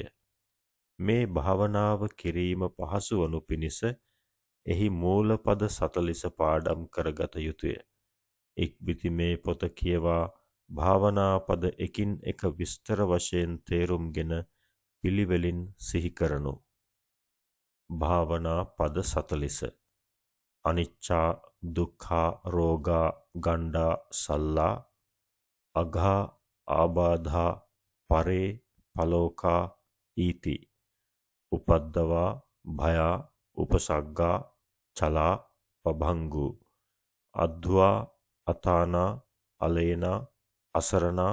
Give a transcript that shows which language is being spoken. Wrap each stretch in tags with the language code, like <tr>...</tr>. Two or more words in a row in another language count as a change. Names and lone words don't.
<si>මේ භාවනාව කිරීම පහසු වනු පිණිස එහි මූලපද 40 පාඩම් කරගත යුතුය. ඉක්බිති මේ පොත කියවා භාවනා පද එකින් එක විස්තර වශයෙන් තේරුම්ගෙන පිළිවෙලින් සිහි කරනු. භාවනා පද 40</si> <pi>අනිච්චා දුක්ඛා රෝගා ගණ්ඩා සල්ලා අඝා ආබාධා පරේ පලෝකා ඊති උපද්දවා භයා උපසග්ගා චලා පභංගු අද්වා අතානා අලේනා අසරණා</pi>